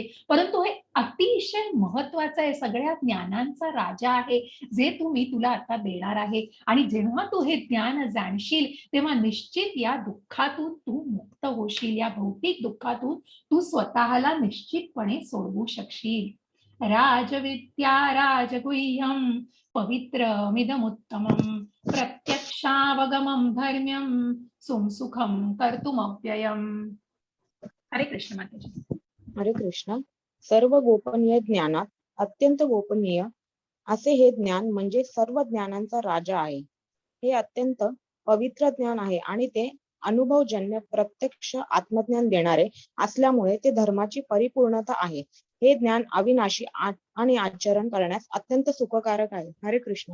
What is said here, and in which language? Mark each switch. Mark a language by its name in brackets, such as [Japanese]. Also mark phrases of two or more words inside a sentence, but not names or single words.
[Marathi] परंतु हे अतिशय महत्वाचं आहे, सगळ्या ज्ञानांचा राजा आहे, जे तुला आता देणार आहे. आणि जेव्हा तू हे ज्ञान जाणशील, तेव्हा निश्चित या दुःखातून तू मुक्त होशील. या भौतिक दुःखातून तू स्वतःला निश्चितपणे सोडवू शकशील. [Sanskrit] राजविद्या राजगुह्यम पवित्रमिदमुत्तमं प्रत्यक्षावगमं धर्म्यं सुखम कर्तुमव्ययम्. [Marathi] हरे कृष्ण माताजी. हरे कृष्ण. सर्व गोपनीय ज्ञानात अत्यंत गोपनीय असे हे ज्ञान म्हणजे सर्व ज्ञानांचा राजा आहे. हे अत्यंत पवित्र ज्ञान आहे आणि ते अनुभवजन्य प्रत्यक्ष आत्मज्ञान देणारे असल्यामुळे ते धर्माची परिपूर्णता आहे. हे ज्ञान अविनाशी आणि आचरण करण्यास अत्यंत सुखकारक आहे. हरे कृष्ण.